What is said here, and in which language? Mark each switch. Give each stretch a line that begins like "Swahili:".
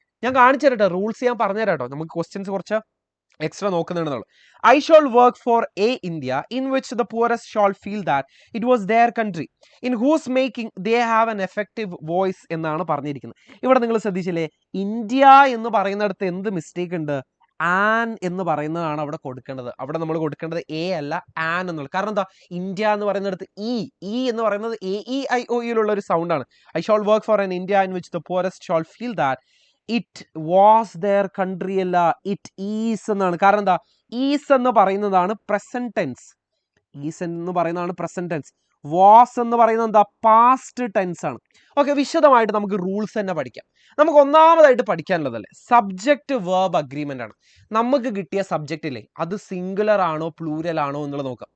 Malayalam: ഞാൻ കാണിച്ചു തരട്ടെ, റൂൾസ് ഞാൻ പറഞ്ഞുതരാം കേട്ടോ. നമുക്ക് ക്വസ്റ്റ്യൻസ് കുറച്ച് extra നോക്കുന്നുണ്ടെന്നുള്ളൂ.
English: I shall work for a India in which the poorest shall feel that it was their country, in whose making they have an effective voice
Malayalam: എന്നാണ് പറഞ്ഞിരിക്കുന്നത്. ഇവിടെ നിങ്ങൾ ശ്രദ്ധിച്ചില്ലേ, ഇന്ത്യ എന്ന് പറയുന്നിടത്ത് എന്ത് മിസ്റ്റേക്ക് ഉണ്ട്? ആൻ എന്ന് പറയുന്നതാണ് അവിടെ കൊടുക്കേണ്ടത്. അവിടെ നമ്മൾ കൊടുക്കേണ്ടത് എ അല്ല ആൻ എന്നുള്ളത്. കാരണം എന്താ? ഇന്ത്യ എന്ന് പറയുന്നിടത്ത് ഇ എന്ന് പറയുന്നത് AEIOUലുള്ള ഒരു സൗണ്ട് ആണ്.
English: I shall work for an India in which the poorest shall feel that it was their country
Malayalam: അല്ല,
English: it is
Malayalam: എന്നാണ്. കാരണം എന്താ? ഈസ് എന്ന് പറയുന്നതാണ് പ്രസന്റ് ടെൻസ്, ഈസ് എന്ന് പറയുന്നതാണ് പ്രസന്റ് ടെൻസ്. വാസ് എന്ന് പറയുന്നത് എന്താ? പാസ്റ്റ് ടെൻസ് ആണ്. ഓക്കെ, വിശദമായിട്ട് നമുക്ക് റൂൾസ് തന്നെ പഠിക്കാം. നമുക്ക് ഒന്നാമതായിട്ട് പഠിക്കാനുള്ളതല്ലേ സബ്ജക്റ്റ് വേർബ് അഗ്രിമെന്റ് ആണ്. നമുക്ക് കിട്ടിയ സബ്ജക്റ്റ് ഇല്ലേ, അത് സിംഗുലർ ആണോ പ്ലൂരൽ ആണോ എന്നുള്ളത് നോക്കാം.